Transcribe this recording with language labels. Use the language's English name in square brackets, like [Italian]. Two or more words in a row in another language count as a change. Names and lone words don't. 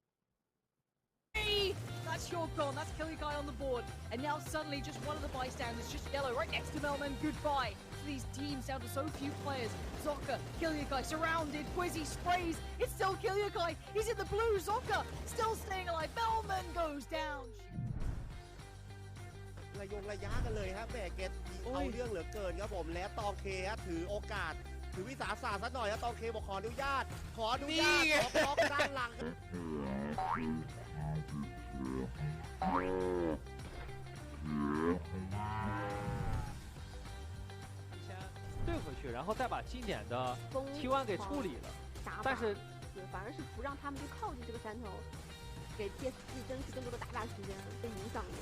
[English] That's your gone. That's Killikai on the board. And now suddenly just one of the bystanders, just yellow, right next to Melman. Goodbye to these teams down to so few players. Zocca, Killikai surrounded. Quizzy sprays. It's still Killikai. He's in the blue. Zocca still staying alive. Melman goes down. [Thai] ระยะกันเลยครับแหมเกตเอาเรื่องเหลือเกินครับผมและตองเคฮะถือโอกาสถือวิสาสะซะหน่อยครับตองเคบอกขออนุญาตขอล็อกด้านหลัง [Chinese] 对回去，然后再把经典的 T1 给处理了，但是反而是不让他们去靠近这个山头，给 PSG 争取更多的打时间，被影响的。